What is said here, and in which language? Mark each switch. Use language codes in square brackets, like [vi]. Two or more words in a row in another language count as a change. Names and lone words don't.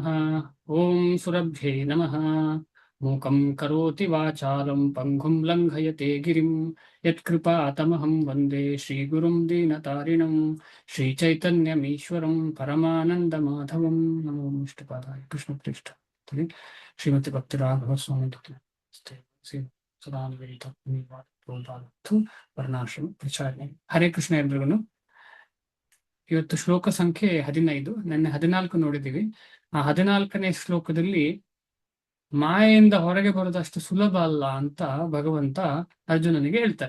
[sa] ओम सुरभ्ये नमः। मूकं करोति वाचालं पङ्गुं लङ्घयते गिरिं यत्कृपातमहं वन्दे श्रीगुरुं दीनतारिणं श्रीचैतन्यमीश्वरं परमानन्दमाधवं। नमो विष्णुपादाय कृष्णप्रेष्ठ श्रीमति भक्तिराघव स्वामि सदानन्द वर्णाश्रम प्रचारणे. [kn] ಹರೇ ಕೃಷ್ಣ ಎಲ್ರಿಗೂ. ಇವತ್ತು ಶ್ಲೋಕ ಸಂಖ್ಯೆ 15. ನೆನ್ನೆ 14 ನೋಡಿದ್ದೀವಿ. ಆ 14ನೇ ಶ್ಲೋಕದಲ್ಲಿ ಮಾಯೆಯಿಂದ ಹೊರಗೆ ಬರೋದಷ್ಟು ಸುಲಭ ಅಲ್ಲ ಅಂತ ಭಗವಂತ ಅರ್ಜುನನಿಗೆ ಹೇಳ್ತಾರೆ.